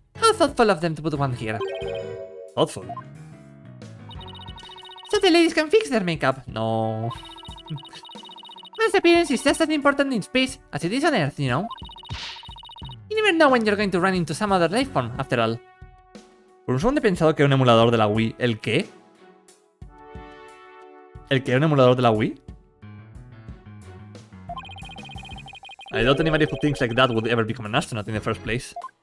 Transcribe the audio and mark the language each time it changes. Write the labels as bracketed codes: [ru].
[en] How thoughtful of them to put one here. Thoughtful. So the ladies can fix their makeup. No. One's appearance is just as important in space as it is on Earth, you know? You never know when you're going to run into some other life form, after all. [es] Por un segundo he pensado que era un emulador de la Wii. ¿El qué? ¿El qué era un emulador de la Wii? [en] I doubt anybody who thinks like that would ever become an astronaut in the first place.